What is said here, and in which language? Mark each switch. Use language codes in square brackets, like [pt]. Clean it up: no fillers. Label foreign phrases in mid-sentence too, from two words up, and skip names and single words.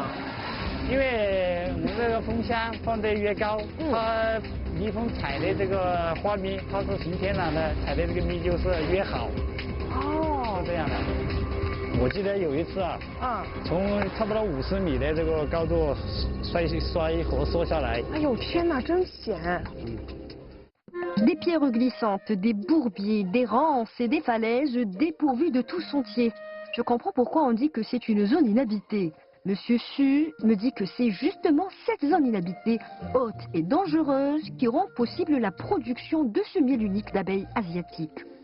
[zh] 因为我们这个蜂箱放得越高，它蜜蜂采的这个花蜜，它是纯天然的，采的这个蜜就是越好。哦，是这样的。我记得有一次从差不多50米的这个高度摔活缩下来。哎呦天哪，真险 [fr] ！Des pierres glissantes, des bourbiers, des ronces et des falaises dépourvues de tout sentier. Je comprends pourquoi on dit que c'est une zone inhabitée. Monsieur Xu me dit que c'est justement cette zone inhabitée, haute et dangereuse, qui rend possible la production de ce miel unique d'abeilles asiatiques.